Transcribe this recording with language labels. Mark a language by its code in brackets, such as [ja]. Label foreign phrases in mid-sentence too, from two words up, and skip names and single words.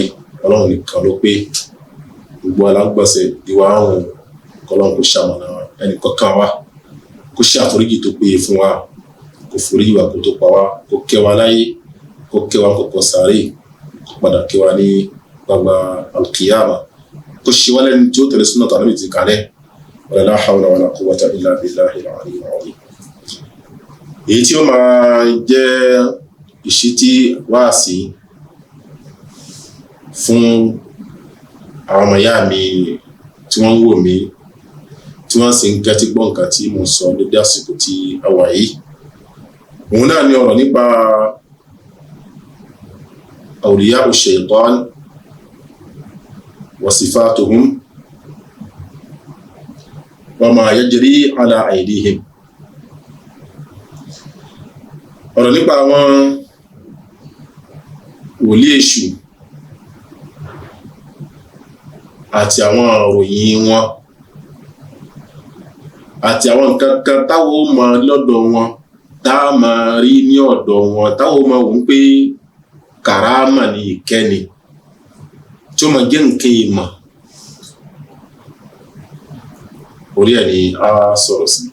[yo] Ọlọ́run nìkan ló pé gbogbo alágbọ̀nsẹ̀ ìwà àrùn kọlọ́run kò ṣàmọ̀nà ẹnì kankan wa, kó ṣe àforíjì tó péye fún wa, kó foríjì wa kó tó pa wá, kó kẹ́ wa láyé, kó kẹ́ wa kọ̀kọ̀ sáré, kó padà kẹ́ wa ní gbangba alkiyama, kó ṣe wá lẹ́ni tí ó tẹ̀lé súnà tàbí ti kalẹ̀. [ar] ولا حول ولا قوة إلا بالله العلي العظيم. [yo] Èyí tí ó máa jẹ́ ìṣítí wáàsí fún àwọn ọmọ ìyá mi tí wọ́n ń wò mí, tí wọ́n sì ń gẹ́tí gbọ́ nǹkan tí mo sọ lórí àsìkò tí a wà yìí. Òun náà ni ọ̀rọ̀ nípa [ar] أولياء الشيطان وصفاتهم وما يجري على أيديهم. [yo] Ọ̀rọ̀ nípa àwọn wòlíì èṣù àti àwọn òròyìn wọn àti àwọn nǹkan kan táwọn ó máa lọ́dọ̀ wọn tá a máa rí ní ọ̀dọ̀ wọn táwọn ó máa wò ó pé kàrámà ní ìkẹ́ni tí ó máa jẹ́ nǹkan ìmọ̀, orí ẹ̀ ni a sọ̀rọ̀ sí.